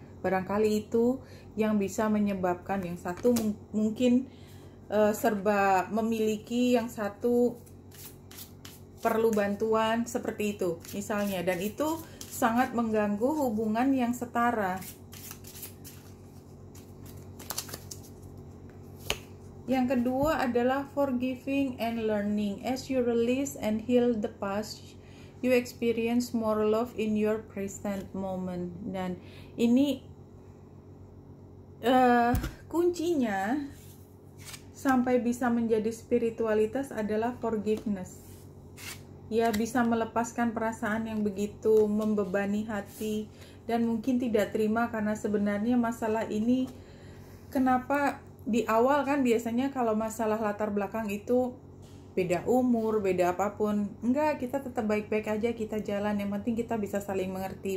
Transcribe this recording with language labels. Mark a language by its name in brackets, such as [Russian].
[Indonesian] Barangkali itu yang bisa menyebabkan yang satu mungkin serba memiliki, yang satu perlu bantuan seperti itu misalnya, dan itu sangat mengganggu hubungan yang setara. Yang kedua adalah [English] forgiving and learning. As you release and heal the past, you experience more love in your present moment. [Indonesian] Dan ini kuncinya sampai bisa menjadi spiritualitas adalah forgiveness. Ya, bisa melepaskan perasaan yang begitu membebani hati dan mungkin tidak terima, karena sebenarnya masalah ini kenapa di awal kan biasanya kalau masalah latar belakang itu beda umur, beda apapun, enggak, kita tetap baik-baik aja, kita jalan, yang penting kita bisa saling mengerti.